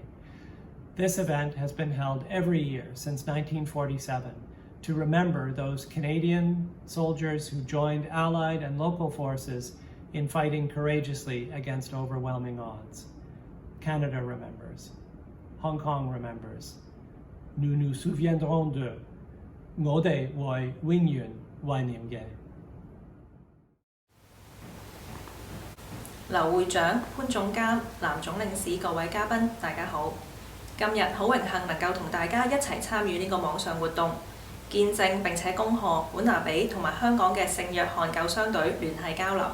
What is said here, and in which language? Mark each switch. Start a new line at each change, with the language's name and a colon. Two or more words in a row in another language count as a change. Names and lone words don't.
English: This event has been held every year since 1947 to remember those Canadian soldiers who joined Allied and local forces in fighting courageously against overwhelming odds. Canada remembers. Hong Kong remembers.
French: Nous nous souviendrons d'eux.
Cantonese: 我哋會永遠懷念嘅。劉會長、潘總監、藍總領事各位嘉賓，大家好！今日好榮幸能夠同大家一齊參與呢個網上活動，見證並且恭賀本拿比同埋香港嘅聖約翰救傷隊聯繫交流。